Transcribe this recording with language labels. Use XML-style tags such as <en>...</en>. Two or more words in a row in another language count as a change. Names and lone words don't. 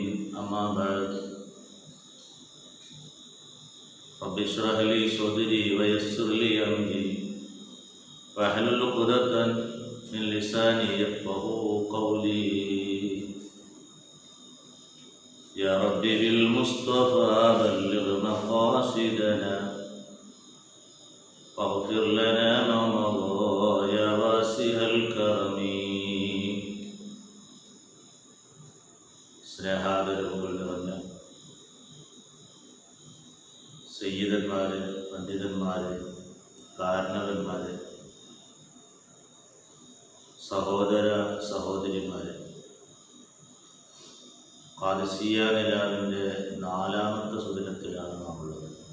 <ar>أما بعد، رب اشرح لي صدري ويسر لي أمري واحلل عقدة من لساني يفقهوا قولي. يا ربي بالمصطفى بلغ مقاصدنا واغفر لنا ما مضى يا واسع الكرم.</ar> <ml>സ്നേഹാദരവുകൾ നിറഞ്ഞ സയ്യിദന്മാരെ, പണ്ഡിതന്മാരെ, കാരണവന്മാരെ, സഹോദര സഹോദരിമാരെ, ഖാദിസിയ്യ നിലാവിൻ്റെ 4ാമത്തെ സുദിനത്തിലാണ് നാം ഉള്ളത്.</ml>